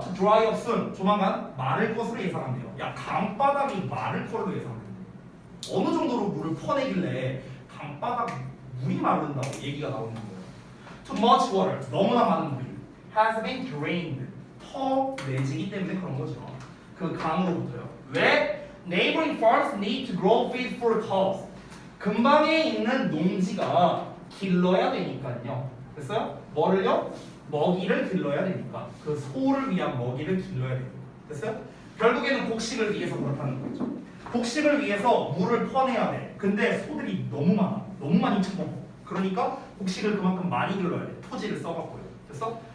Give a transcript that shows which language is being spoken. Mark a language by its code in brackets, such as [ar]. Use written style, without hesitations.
[en] To dry up soon, [ko] 조만간 마를 것으로 예상한대요. 야, 강바닥이 마를 것으로 예상된대요. 어느 정도로 물을 퍼내길래 강바닥 물이 마른다고 얘기가 나오는 거예요. [en] too much water [ko] 너무나 많은 물이 [en] has been drained [ko] 터내지기 때문에 그런 거죠. 그 강으로부터요. 왜? [en] Neighboring farms need to grow feed for cows. [ko] 근방에 있는 농지가 길러야 되니까요. 됐어요? 뭐를요? 먹이를 길러야 되니까 그 소를 위한 먹이를 길러야 되니까. 됐어요? 결국에는 곡식을 위해서 그렇다는 거죠. 곡식을 위해서 물을 퍼내야 돼. 근데 소들이 너무 많아. 너무 많이 처먹어. 그러니까 곡식을 그만큼 많이 길러야 돼. 토지를 써갖고요. 됐어?